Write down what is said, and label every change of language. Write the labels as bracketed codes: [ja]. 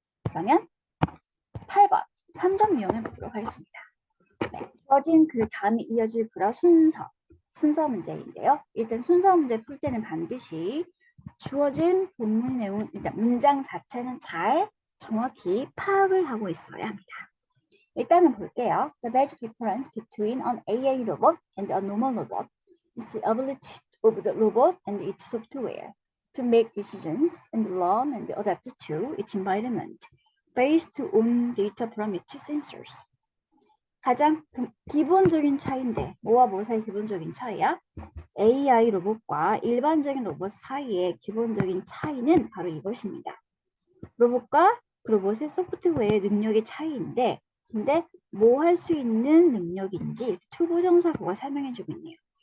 [ko] 그러면 8번 3점 이용해 보도록 하겠습니다. 네, 주어진 그 다음에 이어질 글의 순서 순서 문제인데요. 일단 순서 문제 풀 때는 반드시 주어진 본문 내용, 일단 문장 자체는 잘 정확히 파악을 하고 있어야 합니다. 일단은 볼게요. [en] The basic difference between an AI robot and a normal robot is the ability of the robot and its software to make decisions and learn and adapt to its environment based on data from its sensors. [ko] 가장 기본적인 차이인데 뭐와 뭐 사이 기본적인 차이야? AI 로봇과 일반적인 로봇 사이의 기본적인 차이는 바로 이것입니다. 로봇과 그 로봇의 소프트웨어의 능력의 차이인데 근데 뭐 할 수 있는 능력인지 투부정사구가 설명해주고 있네요.